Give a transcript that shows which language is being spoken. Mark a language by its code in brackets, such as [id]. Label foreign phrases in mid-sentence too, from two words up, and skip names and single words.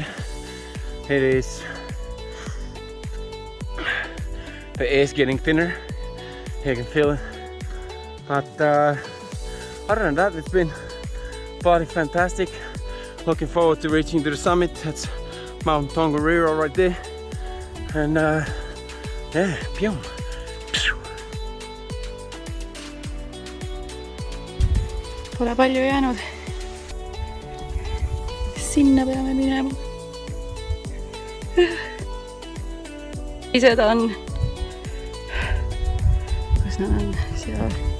[en] It is, the air is getting thinner, you can feel it, but other than that, it's been bloody fantastic. Looking forward to reaching to the summit. That's Mount Tongariro right there, and yeah, pew. [et] Pole palju jäänud. Sinna peame minema. Ised on. Kus nad on? Seal.